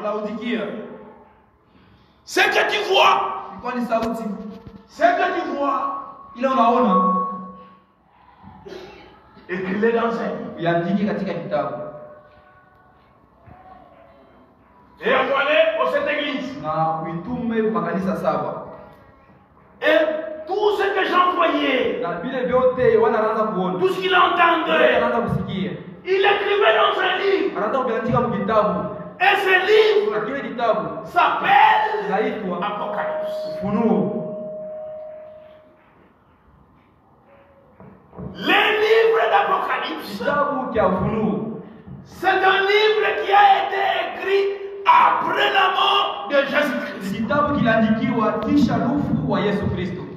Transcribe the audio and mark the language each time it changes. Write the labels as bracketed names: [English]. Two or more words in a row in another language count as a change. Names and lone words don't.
[French] Ce que tu vois, [Swahili] ile unaona [French] écris-le dans un livre. [Swahili] Iandike katika kitabu. [French] Et envoie-les aux sept églises. [Swahili] Na uitume makanisa 7. [French] Et tout ce que j'envoyais, [Swahili] na vile vyote wanaanza kuona, [French] tout ce qu'il entendait, [Swahili] anaanza kusikia, [French] il écrivait dans un livre. [Swahili] Anaanza kuandika mu kitabu. [French] Et ce livre s'appelle Apocalypse. [Swahili] Ufunuo. [French] Les livres d'Apocalypse, c'est un livre qui a été écrit après la mort de Jésus-Christ.